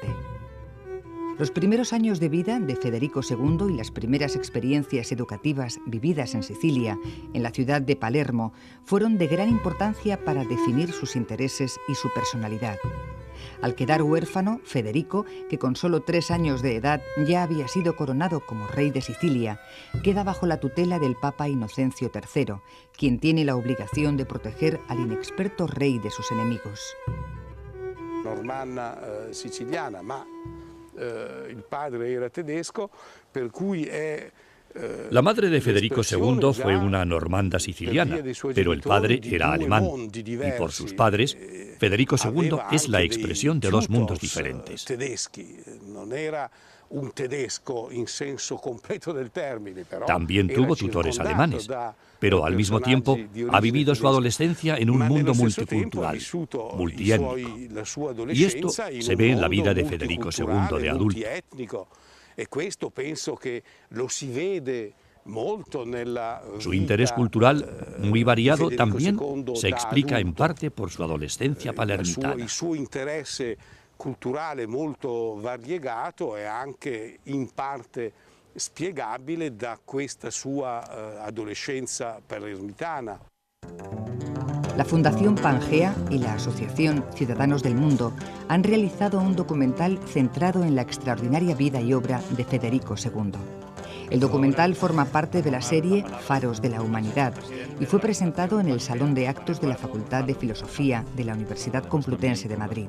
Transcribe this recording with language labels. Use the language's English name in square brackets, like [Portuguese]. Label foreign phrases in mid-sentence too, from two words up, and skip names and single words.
[Spanish] Los primeros años de vida de Federico II y las primeras experiencias educativas vividas en Sicilia, en la ciudad de Palermo, fueron de gran importancia para definir sus intereses y su personalidad. Al quedar huérfano, Federico, que con solo 3 años de edad ya había sido coronado como rey de Sicilia, queda bajo la tutela del Papa Inocencio III, quien tiene la obligación de proteger al inexperto rey de sus enemigos. [Italian] Normanna siciliana, ma il padre era tedesco, per cui è. [Spanish] La madre de Federico II fue una normanda siciliana, pero el padre era alemán, y por sus padres, Federico II es la expresión de dos mundos diferentes. También tuvo tutores alemanes, pero al mismo tiempo ha vivido su adolescencia en un mundo multicultural, multiétnico. Y esto se ve en la vida de Federico II de adulto. Su interés cultural, muy variado, también se explica en parte por su adolescencia palermitana. [Italian] Il suo interesse culturale molto variegato è anche in parte spiegabile da questa sua adolescenza palermitana. [Spanish] La Fundación Pangea y la Asociación Ciudadanos del Mundo han realizado un documental centrado en la extraordinaria vida y obra de Federico II. El documental forma parte de la serie Faros de la Humanidad y fue presentado en el Salón de Actos de la Facultad de Filosofía de la Universidad Complutense de Madrid.